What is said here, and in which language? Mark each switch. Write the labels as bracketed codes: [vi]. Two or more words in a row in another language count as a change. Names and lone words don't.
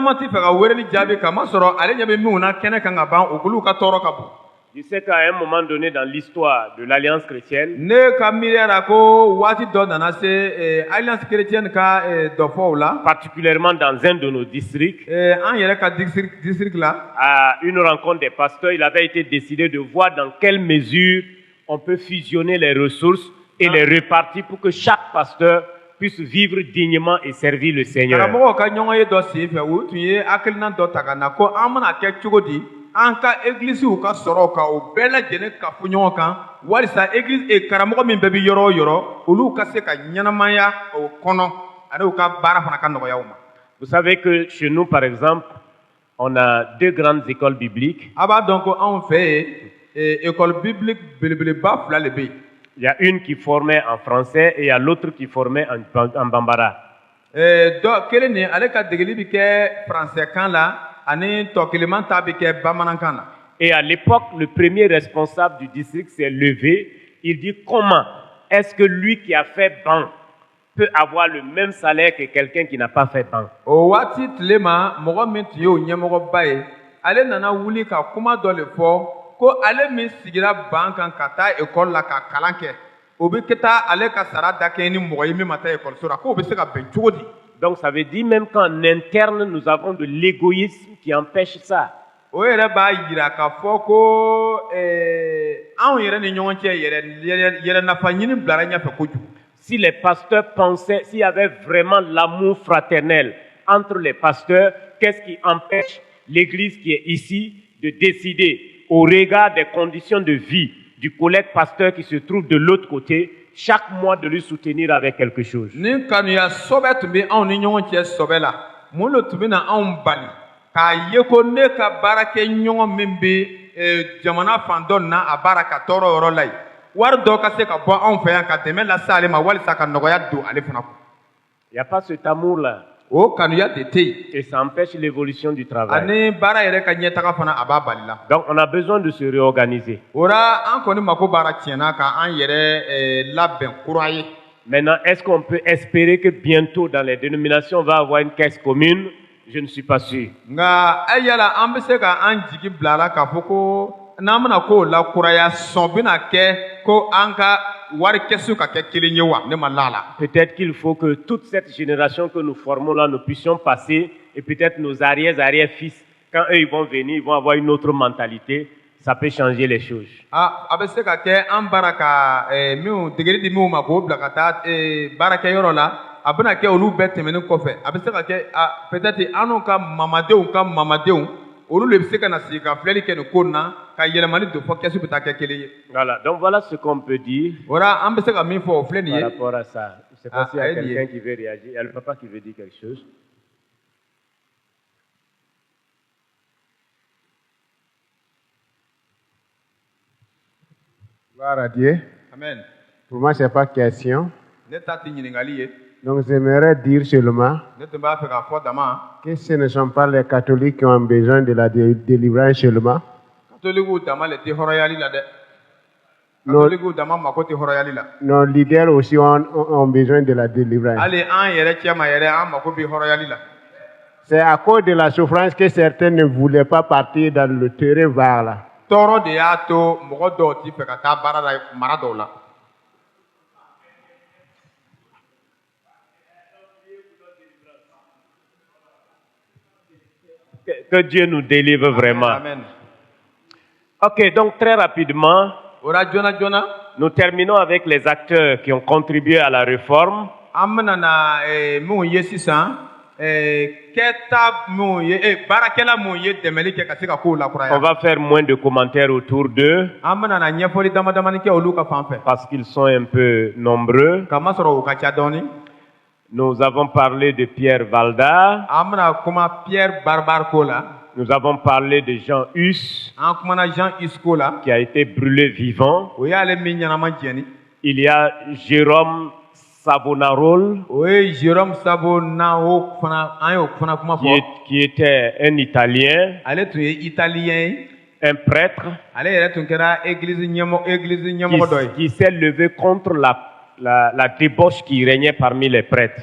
[fr] Je sais qu'à un moment donné dans l'histoire de l'Alliance chrétienne, particulièrement dans un de nos districts, à une rencontre des pasteurs, il avait été décidé de voir dans quelle mesure on peut fusionner les ressources et les répartir pour que chaque pasteur puisse vivre dignement et servir le Seigneur. [bm] karamɔgɔ ka ɲɔgɔn ye dɔ sen fɛ u tun ye hakilina dɔ ta ka na ko an bɛna kɛ cogo di an ka églisiw ka sɔrɔ ka o bɛɛ lajɛlen ka fɔ ɲɔgɔn kan walisa église karamɔgɔ min bɛɛ bɛ yɔrɔ o yɔrɔ olu ka se ka ɲɛnamaya o kɔnɔ ani u ka baara fana ka nɔgɔya u ma. [fr] Vous savez que chez nous, par exemple, on a 2 grandes écoles bibliques. [bm] A b'a dɔn ko anw fɛ yen école biblique belebeleba fila de bɛ yen. [fr] Il y a une qui formait en français et il y a l'autre qui formait en bambara. [bm] Dɔ kelen nin ale ka degeli bɛ kɛ français kan la ani tɔ keleman ta bɛ kɛ bamanankan na. [fr] Et à l'époque, le premier responsable du district s'est levé. Il dit comment est-ce que lui qui a fait banc peut avoir le même salaire que quelqu'un qui n'a pas fait banc? [bm] O waati tile ma mɔgɔ min tun ye o ɲɛmɔgɔba ye ale nana wuli ka kuma dɔ le fɔ ko ale min sigira ban kan ka taa école la ka kalan kɛ o bɛ kɛ taa ale ka sara da kɛ ni mɔgɔ ye min ma taa école la k'o bɛ se ka bɛn cogo di. [fr] Donc ça veut dire même qu'en interne nous avons de l'égoïsme qui empêche ça. [bm] O yɛrɛ b'a yira k'a fɔ ko anw yɛrɛ ni ɲɔgɔn cɛ yɛrɛ nafa ɲini bilara ɲɛfɛ kojugu. [fr] Si les pasteurs pensaient, s'il y avait vraiment l'amour fraternel entre les pasteurs, qu'est-ce qui empêche l'Église qui est ici de décider, au regard des conditions de vie du collègue pasteur qui se trouve de l'autre côté, chaque mois de lui soutenir avec quelque chose? [bm] Ni kanuya sɔbɛ tun bɛ anw ni ɲɔgɔn cɛ sɔbɛ la, mun de tun bɛ na anw bali k'a ye ko ne ka baarakɛ ɲɔgɔn min bɛ jamana fan dɔ na a baara ka tɔɔrɔ yɔrɔ la yen. Wari dɔ ka se ka bɔ anw fɛ yan ka dɛmɛ lase ale ma walisa ka nɔgɔya don ale fana kun. [fr] Il n'y a pas cet amour-là. [bm] O kanuya de tɛ yen. [fr] Et ça empêche l'évolution du travail. [bm] Ani baara yɛrɛ ka ɲɛtaga fana a b'a bali la. [fr] Donc on a besoin de se réorganiser. [bm] O la an kɔni mako baara tiɲɛna k'an yɛrɛ labɛn kura ye. [fr] Maintenant, est-ce qu'on peut espérer que bientôt dans les dénominations on va avoir une caisse commune? Je ne suis pas sûr. [bm] Nka yala an bɛ se ka an jigi bila la k'a fɔ ko n'an bɛna k'o la kuraya sɔn bɛna kɛ ko an ka wari kɛsu ka kɛ kelen ye wa ne ma la la. [fr] Peut-être qu'il faut que toute cette génération que nous formons là, nous puissions passer et peut-être nos arrière-fils, quand eux ils vont venir, ils vont avoir une autre mentalité. Ça peut changer les choses. [bm] A bɛ se ka kɛ an baara ka minnu degeli di minnu ma k'o bila ka taa baarakɛyɔrɔ la a bɛna kɛ olu bɛɛ tɛmɛnen kɔfɛ a bɛ se ka kɛ peut-être an n'u ka mamadenw olu de bɛ se ka na sigi ka filɛli kɛ nin ko na ka yɛlɛmali don fɔ kɛsu bɛ taa kɛ kelen ye. [fr] Voilà, donc voilà ce qu'on peut dire. Voilà, [bm] an bɛ se ka min fɔ o filɛ nin ye. [fr] Par rapport à ça, je ne sais pas s'il y a quelqu'un qui veut réagir. Il y a le papa qui veut dire quelque chose. Gloire à Dieu. Amen. Pour moi, ce n'est pas question. [bm] Ne t'a ti ɲininkali ye. [fr] Donc, j'aimerais dire seulement [bm] Ne tun b'a fɛ k'a fɔ dama. [fr] que ce ne sont pas les catholiques qui ont besoin de la délivrance seulement. [bm] Katolikiw dama le tɛ hɔrɔnyali la dɛ. Katolikiw dama mako tɛ hɔrɔnyali la. [fr] Nos leaders aussi ont besoin de la délivrance. [bm] Hali an yɛrɛ cɛma yɛrɛ an mako bɛ hɔrɔnyali la. [fr] C'est à cause de la souffrance que certains ne voulaient pas partir dans le terrain vague là. [bm] Tɔɔrɔ de y'a to mɔgɔ dɔw t'i fɛ ka taa baara la mara dɔw la. [fr] Que Dieu nous délivre vraiment. Amen. Ok, donc très rapidement, [bm] Ora jona jona. [fr] nous terminons avec les acteurs qui ont contribué à la réforme. [bm] An bɛna na mun ye sisan kɛta mun ye baarakɛla mun ye dɛmɛli kɛ ka se ka kow lakuraya. [fr] On va faire moins de commentaires autour d'eux [bm] An bɛna na ɲɛfɔli damadamani kɛ olu ka fan fɛ. [fr] parce qu'ils sont un peu nombreux. [bm] Kamasɔrɔ u ka ca dɔɔni. [fr] Nous avons parlé de Pierre Valda, [bm] An bɛna kuma Pierre Barbar ko la. [fr] nous avons parlé de Jean Hus [bm] An kumana Jean Isco la. [fr] qui a été brûlé vivant. [bm] O y'ale min ɲɛnama jɛni. [fr] Il y a Jérôme Savonarole [bm] O ye Jérôme Sabo na o fana an y'o fana kuma fɔ. [fr] qui était un Italien, [bm] Ale tun ye italien ye. [fr] un prêtre [bm] Ale yɛrɛ tun kɛra église ɲɛmɔgɔ dɔ ye. [fr] qui s'est levé contre la débauche qui régnait parmi les prêtres.